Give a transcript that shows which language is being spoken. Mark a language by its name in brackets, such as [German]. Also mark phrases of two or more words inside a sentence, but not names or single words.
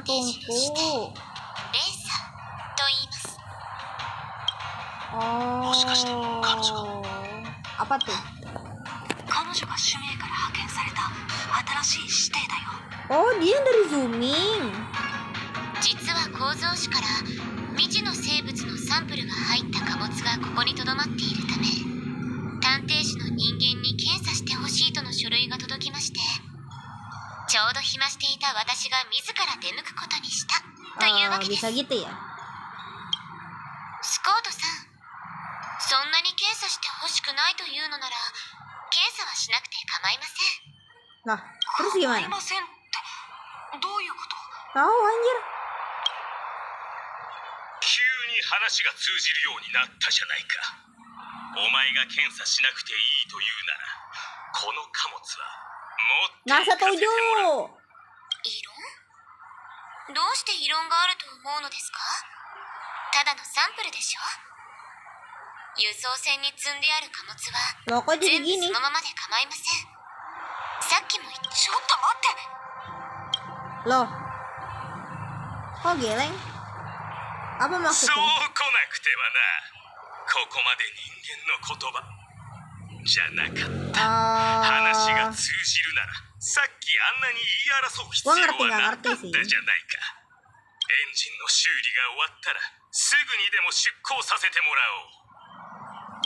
[Japanese] 探偵士の師弟 [Indonesian] Tungku. [Japanese] レイサと言います。 [Indonesian] Oh. Apa tuh? [Japanese] 彼女が使命から派遣された新しい師弟だよ。 [Indonesian] Oh, dia dari Zooming. [Japanese] 実は構造紙から未知の生物のサンプルが入った貨物がここに留まっているため、探偵士の人間に検査してほしいとの書類が届きまして、ちょうど暇していた私が自ら出向くことにしたというわけです。 [Indonesian] Bisa gitu ya? [Japanese] スコートさん、そんなに検査してほしくないというのなら検査はしなくて構いません。 [Indonesian] Nah, terus [Japanese] 構い [Indonesian] gimana? [Japanese] ませんってどういうこと？ [Indonesian] Tahu anjir. [Japanese] 急に話が通じるようになったじゃないか。お前が検査しなくていいというなら、この貨物は持って Nasa 行かせてもらう。 [Indonesian] tujuh. [Japanese] 異論？どうして異論があると思うのですか？ただのサンプルでしょ。輸送船に積んである貨物は [Indonesian] Loh, kok jadi [Japanese] 全部 [Indonesian] gini? [Japanese] そのままで構いません。さっきも言った。ちょっと待って。 [Indonesian] Loh. Kok geleng? Apa [Japanese] そう [Indonesian] maksudnya? [Japanese] 来なくてはな。ここまで人間の言葉じゃなかった。話が通じるなら、さっきあんなに言い争う必要はなかったじゃないか。エンジンの修理が終わったらすぐにでも出港させてもらおう。